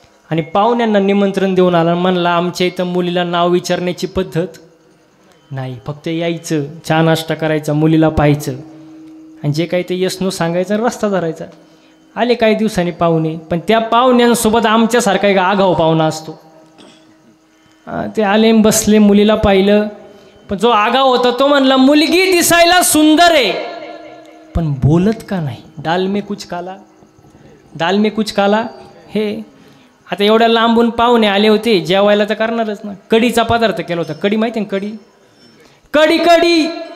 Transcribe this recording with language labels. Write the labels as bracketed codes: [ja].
[mr] आणि पाहुण्यांना निमंत्रण देऊन आला, म्हणला आमच्या इथं मुलीला नाव विचारण्याची पद्धत नाही, फक्त यायचं, चहा नाश्ता करायचा, मुलीला पाहायचं आणि जे काही ते यस नो सांगायचं, रस्ता धरायचा. आले काही दिवसांनी पाहुणे, पण त्या पाहुण्यांसोबत आमच्यासारखा एक आगाऊ पाहुणा असतो. ते आले, बसले, मुलीला पाहिलं. पण जो आगाऊ होता तो म्हणला मुलगी दिसायला सुंदर आहे, पण बोलत का नाही. [hi] डाल में कुछ काला, डाल में कुछ काला. [mr] हे आता एवढ्या लांबून पाहुणे आले होते, जेवायला तर करणारच ना. कढीचा पदार्थ केला होता. कढी माहिती ना? कढी, कढी कढी.